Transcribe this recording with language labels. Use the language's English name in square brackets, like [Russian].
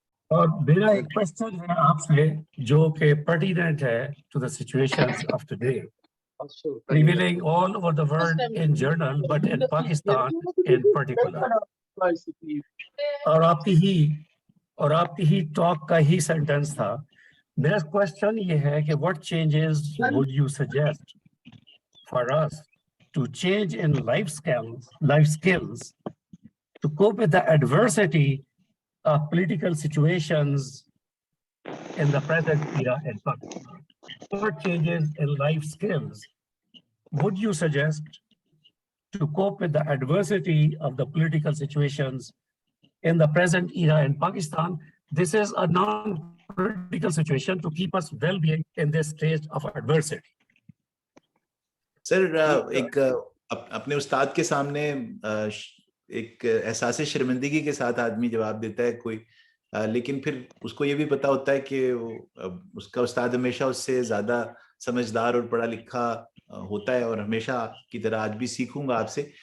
[Urdu] اور میرا ایک کوشچن ہے آپ سے جو کہ [English] pertinent ہے to the situations of today, prevailing all over the world in general, but in Pakistan in particular. [Urdu] اور آپ کی ہی ٹاک کا ہی سینٹنس تھا. میرا کوشچن یہ ہے کہ [English] what changes would you suggest for us to change in life skills to cope with the adversity of political situations in the present era in Pakistan? What changes in life skills would you suggest to cope with the adversity of the political situations in the present era in Pakistan? This is a non-political situation to keep us well-being in this stage of adversity. [Urdu] سر ایک اپنے استاد کے سامنے ایک احساس شرمندگی کے ساتھ آدمی جواب دیتا ہے کوئی, لیکن پھر اس کو یہ بھی پتا ہوتا ہے کہ اس کا استاد ہمیشہ اس سے زیادہ سمجھدار اور پڑھا لکھا ہوتا ہے, اور ہمیشہ کی طرح آج بھی سیکھوں گا آپ سے.